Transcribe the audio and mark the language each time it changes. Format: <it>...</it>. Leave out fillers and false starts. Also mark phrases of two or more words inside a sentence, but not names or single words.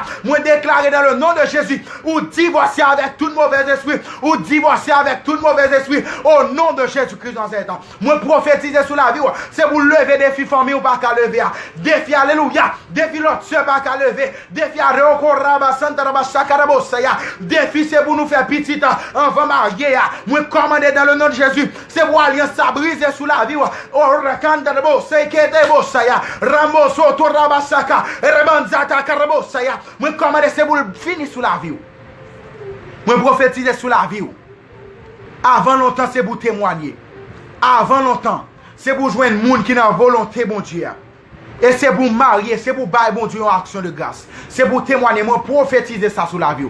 <fr>Moi déclarer dans le nom de Jésus. Ou divorcer avec tout mauvais esprit. Ou divorcer avec tout mauvais esprit. Au nom de Jésus-Christ dans un temps. Moi prophétiser sous la vie, c'est pour lever défi famille ou pas qu'à lever. Défi, alléluia. Défi l'autre soeur pas qu'à lever. Défi à recorraba santa rabasa karabosaya. Défi c'est pour nous faire petit enfant marié. Moi commander dans le nom de Jésus. C'est pour alliance ça briser sous la vie. Oh rakanda de bo c'est que te bosaya. Rambo soto rabasaka. Rebanzata karabosaya. Moi commander c'est pour finir sous la vie. Moi prophétiser sous la vie. Avant longtemps c'est pour témoigner. Avant longtemps c'est pour joindre monde qui n'a volonté bon Dieu. Et c'est pour marier, c'est pour bailler bon Dieu en action de grâce. C'est pour témoigner, moi prophétiser ça sur la vie.</fr>